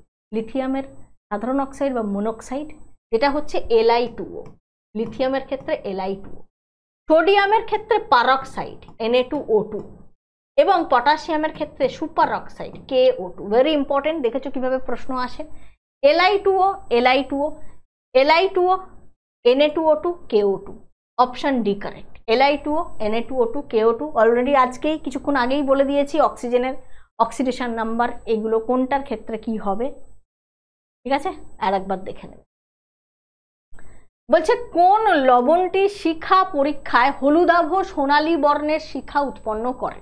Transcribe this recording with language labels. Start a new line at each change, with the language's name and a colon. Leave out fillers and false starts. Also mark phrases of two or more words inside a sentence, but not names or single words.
Bangla: লিথিয়ামের সাধারণ অক্সাইড বা মনোক্সাইড, যেটা হচ্ছে Li2O। লিথিয়ামের ক্ষেত্রে Li2O, সোডিয়ামের ক্ষেত্রে পারক্সাইড Na2O2, এবং পটাশিয়ামের ক্ষেত্রে
English: super oxide
Bangla: KO2।
English: very important,
Bangla: দেখেছো কিভাবে প্রশ্ন আসে। Li2O, Li2O, Li2O, Na2O2, KO2।
English: option D correct.
Bangla: Li2O, Na2O2, KO2। অলরেডি আজকেই কিছুক্ষণ আগেই বলে দিয়েছি অক্সিজেনের
English: oxidation number,
Bangla: এগুলো কোনটার ক্ষেত্রে কি হবে, ঠিক আছে? আর একবার দেখে নেবে। বলছে, কোন লবণটি শিখা পরীক্ষায় হলুদাভ সোনালী বর্ণের শিখা উৎপন্ন করে?